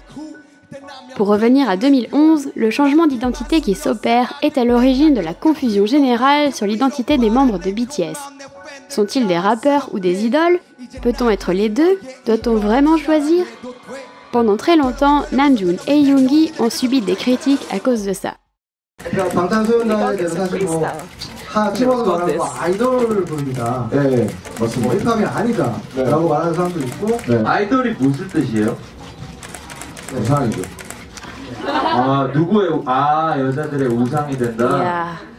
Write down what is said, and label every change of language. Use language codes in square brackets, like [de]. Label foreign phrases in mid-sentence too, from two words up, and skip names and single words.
[fr] Pour revenir à 2011, le changement d'identité qui s'opère est à l'origine de la confusion générale sur l'identité des membres de BTS. Sont-ils des rappeurs ou des idoles? Peut-on être les deux? Doit-on vraiment choisir? Pendant très longtemps, Namjoon et Yoongi ont subi des critiques à cause de ça. [ko] 방탄소년단에 대해서 사실 뭐 팀원을 말하고 아이돌 부릅니다. 네, 맞습니다. 힙합이 아니다라고 말하는 사람도 있고. 네. 아이돌이 무슨 뜻이에요? 우상이죠. 아 누구의 여자들의 우상이 된다.